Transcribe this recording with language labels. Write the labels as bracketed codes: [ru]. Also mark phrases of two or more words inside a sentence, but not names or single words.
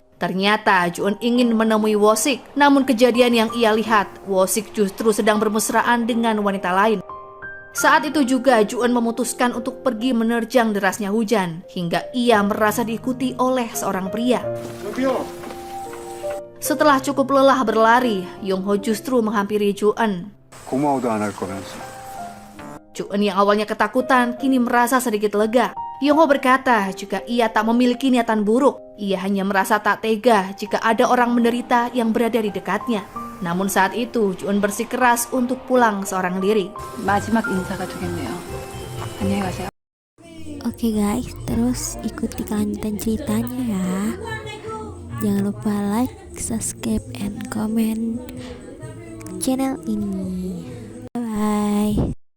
[id] Ternyata Ju-eun ingin menemui Wo-sik, namun kejadian yang ia lihat, Wo-sik justru sedang bermesraan dengan wanita lain. Saat itu juga Ju-eun memutuskan untuk pergi menerjang derasnya hujan, hingga ia merasa diikuti oleh seorang pria. Setelah cukup lelah berlari, Yong-ho justru menghampiri Ju-eun. [ko] 고마워도 안 할 거면서. [id] Ju-eun yang awalnya ketakutan kini merasa sedikit lega. Yong-ho berkata jika ia tak memiliki niatan buruk, ia hanya merasa tak tega jika ada orang menderita yang berada di dekatnya. Namun saat itu Ju-eun bersikeras untuk pulang seorang diri. [ko] 마지막 인사가 되겠네요. 안녕히 가세요. [id] Oke guys, terus ikuti kelanjutan ceritanya ya. Jangan lupa [en] like, subscribe, and comment [id] channel ini. Bye.